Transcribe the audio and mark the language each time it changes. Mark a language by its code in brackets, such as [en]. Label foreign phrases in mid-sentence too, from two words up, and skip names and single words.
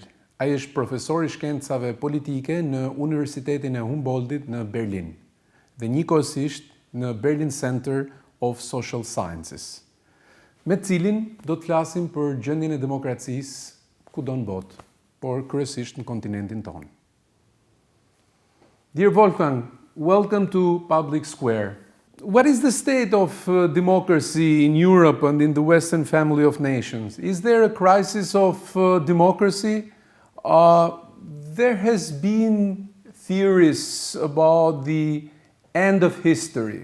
[sq] Ai është profesor i shkencave politike në Universitetin e Humboldtit në Berlin dhe njëkohësisht në Berlin Center of Social Sciences, me cilin do të flasim për gjendjen e demokracisë kudo në botë, por kryesisht në kontinentin tonë. [en] Dear Wolfgang, welcome to Public Square. What is the state of democracy in Europe and in the Western family of nations? Is there a crisis of democracy? There has been theories about the end of history.